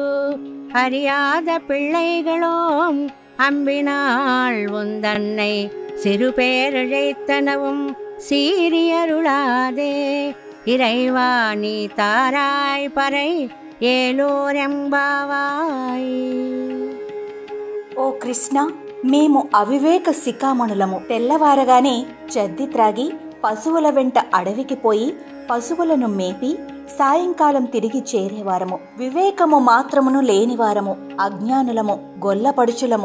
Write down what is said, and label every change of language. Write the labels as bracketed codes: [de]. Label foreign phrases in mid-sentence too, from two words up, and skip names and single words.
[ta] அறியாத பிள்ளைகளோம் அம்பினாள் உந்தன்னை சிறு பேரிழைத்தனவும் சீரியருளாதே. இறைவா நீ தாராய் பறை ఏలోరెంబావాయ్. [te] ఓ కృష్ణ, మేము అవివేక శిఖామణులము. తెల్లవారగానే చద్ది త్రాగి పశువుల వెంట అడవికి పోయి పశువులను మేపి సాయంకాలం తిరిగి చేరేవారము. వివేకము మాత్రమును లేనివారము, అజ్ఞానులము, గొల్లపడుచులము.